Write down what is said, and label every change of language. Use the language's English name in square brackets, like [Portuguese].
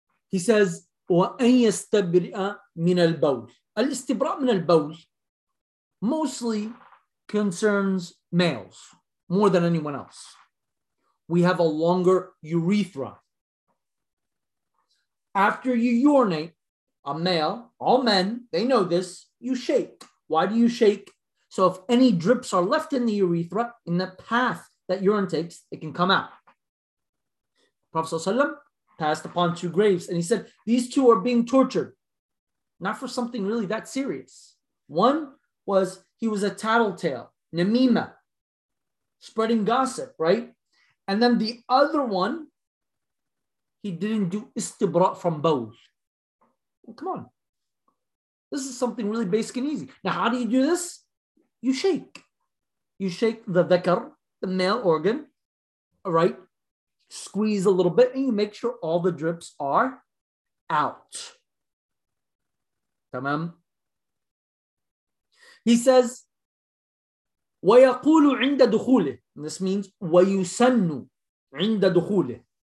[English] He says, [Arabic] وَأَنْ يَسْتَبْرِئَ مِنَ الْبَوْلِ. الْاِسْتِبْرَأْ مِنَ الْبَوْلِ [English] mostly concerns males more than anyone else. We have a longer urethra. After you urinate, a male, all men, they know this, you shake. Why do you shake? So if any drips are left in the urethra, in the path that urine takes, it can come out. Prophet ﷺ passed upon two graves, and he said, these two are being tortured. Not for something really that serious. One was, he was a tattletale, namima, spreading gossip, right? And then the other one, he didn't do istibra from bowl. Well, come on. This is something really basic and easy. Now, how do you do this? You shake. You shake the dhakar, the male organ, right? Squeeze a little bit, and you make sure all the drips are out. [Arabic] Tamam. [English] He says, [Arabic] وَيَقُولُ عِنْدَ دُخُولِهِ. [English] This means, [Arabic] وَيُسَنُّ عِنْدَ دُخُولِهِ.